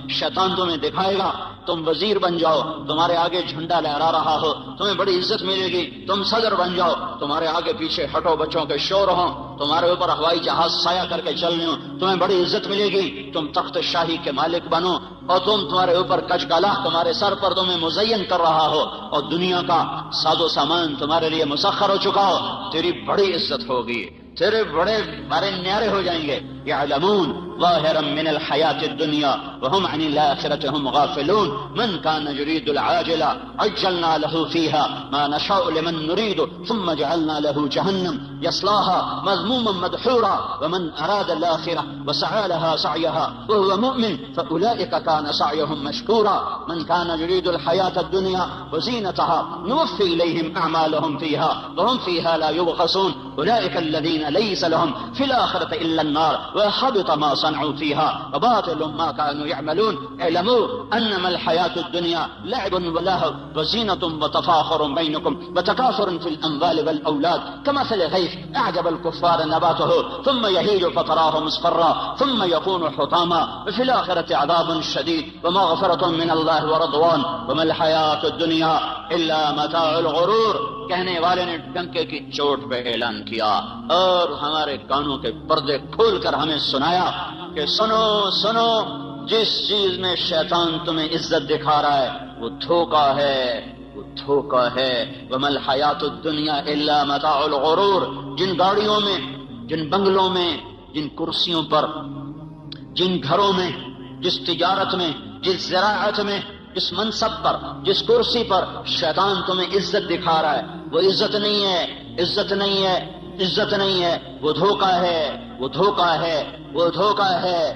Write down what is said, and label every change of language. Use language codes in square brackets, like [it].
[ur] شیطان تمہیں دکھائے گا تم وزیر بن جاؤ، تمہارے آگے جھنڈا لہرا رہا ہو، تمہیں بڑی عزت ملے گی، تم صدر بن جاؤ، تمہارے آگے پیچھے ہٹو بچوں کے شور ہوں، تمہارے اوپر ہوائی جہاز سایہ کر کے چل رہے ہوں، تمہیں بڑی عزت ملے گی، تم تخت شاہی کے مالک بنو، اور تمہارے اوپر کچ کالا تمہارے سر پر تمہیں مزین کر رہا ہو، اور دنیا کا ساز و سامان تمہارے لیے مسخر ہو چکا ہو، تیری بڑی عزت ہوگی، تیرے بڑے نیارے ہو جائیں گے. [ar] یعلمون ظاہرا من الحیات الدنیا وهم عن الآخرة هم غافلون. من كان يريد العاجلة عجلنا له فيها ما نشاء لمن نريد ثم جعلنا له جهنم يصلاها مذموما مدحورا ومن أراد الآخرة وسعى لها سعيها وهو مؤمن فأولئك كان سعيهم مشكورا. من كان يريد الحياة الدنيا وزينتها نوفي إليهم أعمالهم فيها وهم فيها لا يبخسون. أولئك الذين ليس لهم في الآخرة إلا النار وحبط ما صنعوا فيها وباطل ما كانوا يعملون. اعلموا أنما الحياة الدنيا لعب ولهو وزينة وتفاخر بينكم وتكاثر في الأموال والأولاد كمثل غيث أعجب الكفار نباته ثم يهيج فتراه مصفرا ثم يكون حطاما وفي الآخرة عذاب شديد ومغفرة من الله ورضوان وما الحياة الدنيا إلا متاع الغرور. [ur] کہنے والے نے ڈنکے کی چوٹ پہ اعلان کیا اور ہمارے کانوں کے پردے کھول کر ہمیں سنایا کہ سنو سنو، جس چیز میں شیطان تمہیں عزت دکھا رہا ہے وہ دھوکا ہے، وہ دھوکا ہے. [ar] وما الحیات الدنیا الا متاع الغرور. [ur] جن گاڑیوں میں، جن بنگلوں میں، جن کرسیوں پر، جن گھروں میں، جس تجارت میں، جس زراعت میں، جس منصب پر، جس کرسی پر شیطان تمہیں عزت دکھا رہا ہے وہ عزت نہیں ہے، عزت نہیں ہے، عزت نہیں ہے، وہ دھوکا ہے، وہ دھوکا ہے، وہ دھوکا ہے.